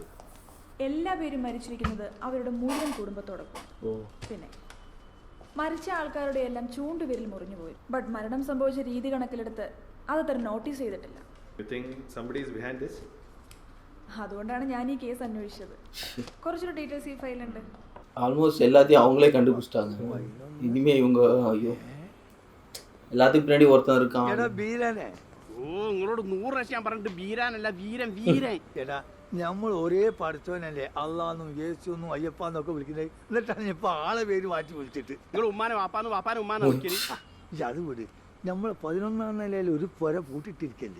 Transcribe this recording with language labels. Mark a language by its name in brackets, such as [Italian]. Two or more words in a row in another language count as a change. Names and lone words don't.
[Malayalam] എല്ലാ പേരും മരിച്ചിരിക്കുന്നത് അവരുടെ മുഴുവൻ കുടുംബത്തോടൊപ്പം. പിന്നെ മരിച്ച ആൾക്കാരുടെ എല്ലാം ചൂണ്ടുവിരൽ മുറിഞ്ഞുപോയി. ബട്ട് മരണം സംഭവിച്ച രീതി കണക്കിലെടുത്ത് അതത്ര നോട്ടീസ് ചെയ്തിട്ടില്ല. അതുകൊണ്ടാണ് ഞാൻ ഈ കേസ് അന്വേഷിച്ചത്. കുറച്ചൊരു ഡീറ്റെയിൽസ് ഈ ഫയലുണ്ട്. [Tamil] ஆல்மோஸ்ட் எல்லாத்தையும் அவங்களே கண்டுபிடிச்சிட்டாங்க. இனிமே இவங்க ஐயோ எல்லாத்துக்கும் பின்னாடி ஒருத்தன் இருக்கான். [Malayalam] എടാ ബീരാനെ, ഓ നിങ്ങളോട് 100 പ്രാവശ്യം ഞാൻ പറഞ്ഞിട്ട് ബീരാനല്ല വീരൻ വീരൻ. എടാ നമ്മൾ ഒരേ പഠിച്ചവനല്ലേ അള്ളാന്നും യേശുന്നും അയ്യപ്പാന്നൊക്കെ വിളിക്കുന്നത്. എന്നിട്ടാണ് ഞാൻ ഇപ്പൊ ആളെ പേര് മാറ്റി വിളിച്ചിട്ട് നിങ്ങൾ ഉമ്മാനെ വാപ്പാന്ന് വാപ്പാനെ ഉമ്മാനെ വിളിക്കല്. അത് വിട്. നമ്മളെ 11ാം നിലയിൽ ഒരു പുര പൂട്ടിട്ടിരിക്കല്ലേ.